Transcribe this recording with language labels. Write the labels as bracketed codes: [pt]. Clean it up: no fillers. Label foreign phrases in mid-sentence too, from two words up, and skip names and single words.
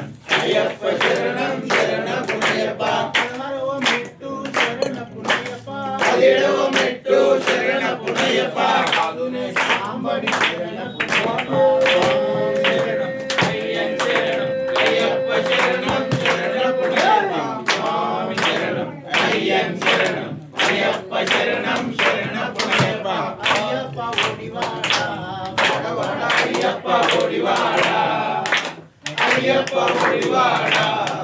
[te] అయ్యప్ప శరణం శరణ పుణ్యప పదహారవ మెట్టు శరణ పుణ్యప పదిహేడవ మెట్టు శరణ పుణ్యప పదునెట్టాంబడి శరణ పుణ్యప శరణం అయ్యన్ శరణం అయ్యప్ప శరణం శరణ పుణ్యప స్వామి శరణం [ta] ஐயன் சரணம் ஐயப்ப சரணம் சரணப்புனையப்பா ஐயப்பா ஓடிவாடா ஐயப்பா ஓடிவாடா ஐயப்பா ஓடிவாடா